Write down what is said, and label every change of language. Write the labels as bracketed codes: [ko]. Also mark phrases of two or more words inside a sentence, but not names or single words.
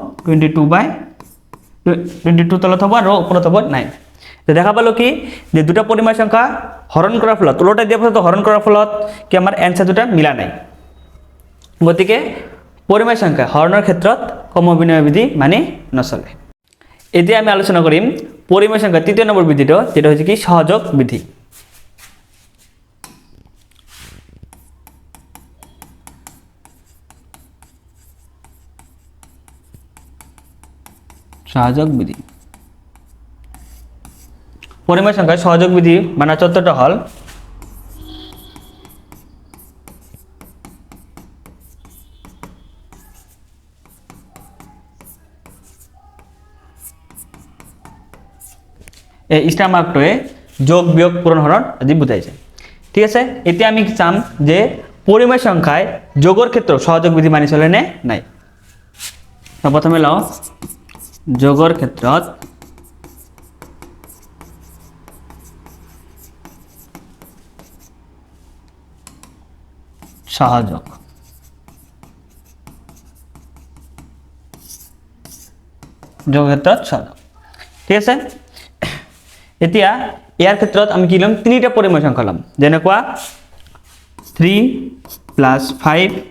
[as] 22 তলত হ'ব আৰু ওপৰত হ'ব 9 তো দেখা পালো কি যে দুটা পৰিমেয় সংখ্যা হৰণ কৰাৰ ফলত উলটাই দিয়াৰ ফলত হৰণ কৰাৰ ফলত কি আমাৰ আনসার দুটা মিলা নাই গতিকে পৰিমেয় সংখ্যা হৰণৰ ক্ষেত্ৰত কম বিনিময় বিধি মানি নচলে এতিয়া আমি আলোচনা কৰিম পৰিমেয় সংখ্যা তৃতীয় নম্বৰ বিধিটো [bn] যেটা হচ্ছে [as] কি সহযোগ বিধি সহযোগ বিধি পরিমেয় সংখ্যায় সহযোগ বিধি মানে চতুর্থটা হল এই স্টার মার্কটোৱে যোগ বিয়োগ পূরণ হরণ আদি বুঝাইছে ঠিক আছে এতিয়া আমি চাম যে পরিমেয় সংখ্যায় যোগৰ ক্ষেত্ৰত সহযোগ বিধি মানি চলে নে নাই প্ৰথমে লও যোগৰ ক্ষেত্ৰত সহযোগ যোগৰ ক্ষেত্ৰত সহযোগ ঠিক আছে এতিয়া ইয়াৰ ক্ষেত্ৰত আমি কি লম তিনিটা পৰিমেয় সংখ্যা লম যেনেকুৱা 3 + 5